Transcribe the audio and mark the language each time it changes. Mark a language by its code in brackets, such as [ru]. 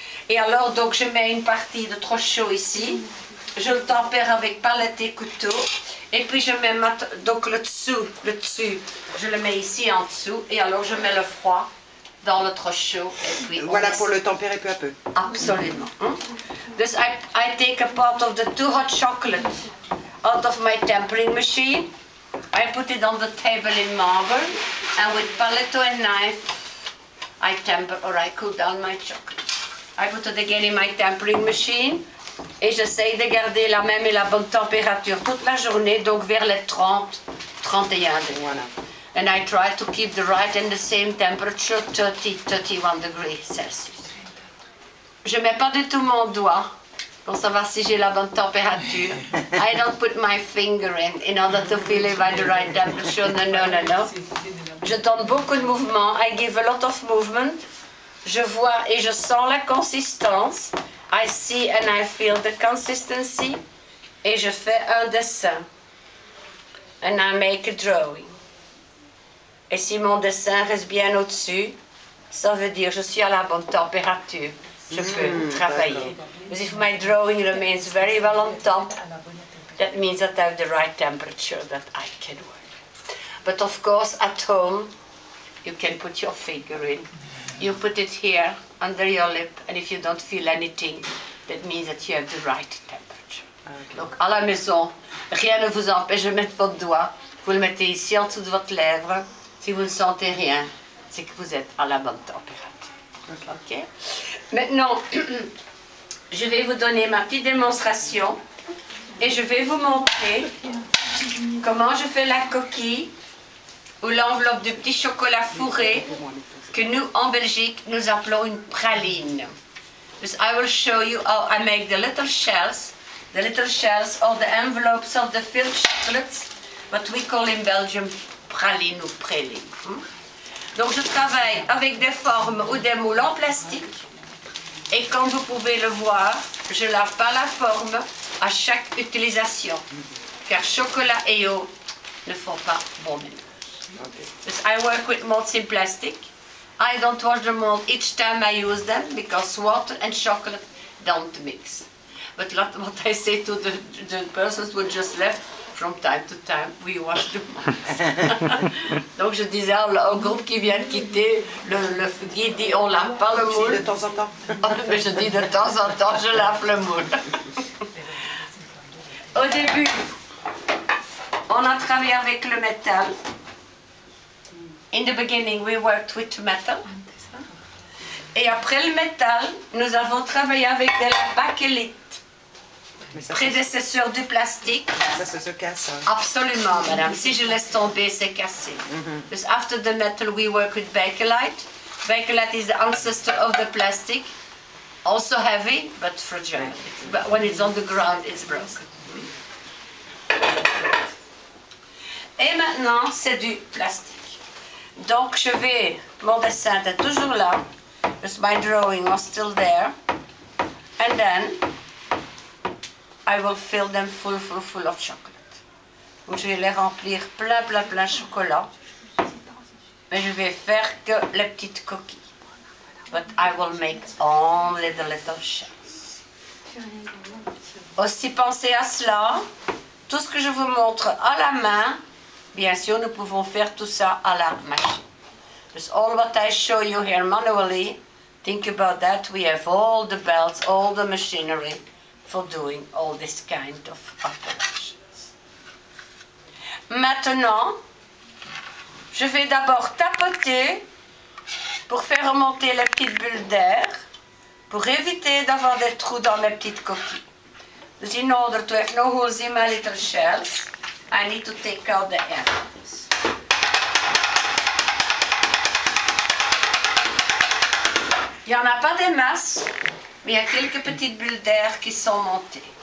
[fr] Et alors, donc, je mets une partie de trop chaud ici. Je le tempère avec palette et couteau. Et puis je mets donc le dessus, je le mets ici en dessous. Et alors je mets le froid dans le trop chaud. Et puis voilà pour le tempérer peu à peu. Absolument. [en] Dus I take a part of the too hot chocolate out of my tempering machine. I put it on the table in marble. And with palette and knife, I temper or I cool down my chocolate. I put it again in my tempering machine. [fr] Et j'essaye de garder la même et la bonne température toute la journée, donc vers les 30, 31 degrés. Voilà. [en] And I try to keep the right and the same temperature, 30, 31 degrees Celsius. [fr] Je ne mets pas du tout mon doigt pour savoir si j'ai la bonne température. [en] I don't put my finger in order to feel if I the right temperature. No. [fr] Je donne beaucoup de mouvements. [en] I give a lot of movement. [fr] Je vois et je sens la consistance. [en] I see and I feel the consistency. [fr] Et je fais un dessin. [en] And I make a drawing. [fr] Et si mon dessin reste bien au-dessus, ça veut dire que je suis à la bonne température. Je peux travailler. [en] But if my drawing remains very well on top, that means that I have the right temperature that I can work. But of course, at home, you can put your finger in. You put it here, under your lip, and if you don't feel anything, that means that you have the right temperature. Okay. [fr] Donc à la maison, rien ne vous empêche de mettre votre doigt. Vous le mettez ici en dessous de votre lèvre. Si vous ne sentez rien, c'est que vous êtes à la bonne température. Okay. Maintenant, je vais vous donner ma petite démonstration et je vais vous montrer comment je fais la coquille ou l'enveloppe de petit chocolat fourré que nous, en Belgique, nous appelons une praline. [en] So I will show you how I make the little shells. The little shells are the envelopes of the filled chocolates, what we call in Belgium praline ou praline. [fr] Donc je travaille avec des formes ou des moules en plastique. Et comme vous pouvez le voir, je ne lave pas la forme à chaque utilisation. Car chocolat et eau ne font pas bon mélange. [en] Because I work with molds in plastic. I don't wash the mold each time I use them because water and chocolate don't mix. But what I say to the persons who just left, from time to time, we wash the molds. [fr] Donc je disais au groupe qui vient de quitter, le guide dit on lave pas le moule. De temps en temps. Mais je dis de temps en temps, je lave le moule. Au début, on a travaillé avec le métal. [en] In the beginning, we worked with metal. [fr] Et après le métal, nous avons travaillé avec de la bakélite, prédécesseur du plastique. Ça se casse. Hein. Absolument, madame. Si je laisse tomber, c'est cassé. [en] Because after the metal, we work with bakelite. Bakelite is the ancestor of the plastic. Also heavy, but fragile. But when it's on the ground, it's broken. [fr] Et maintenant, c'est du plastique. Donc, mon dessin est toujours là. [en] Because my drawing was still there. And then, I will fill them full of chocolate. [fr] Donc, je vais les remplir plein chocolat. Mais je vais faire que les petites coquilles. [en] but I will make only the little shells. [fr] Aussi pensez à cela. Tout ce que je vous montre à la main, bien sûr, nous pouvons faire tout ça à la machine. [en] Just all what I show you here manually, think about that. We have all the belts, all the machinery for doing all this kind of operations. [fr] Maintenant, je vais d'abord tapoter pour faire remonter les petites bulles d'air, pour éviter d'avoir des trous dans mes petites coquilles. [en] Dus in order to have no holes in my little shells, I need to take out the air bubbles. [fr] Il n'y en a pas des masses, mais il y a quelques petites bulles d'air qui sont montées.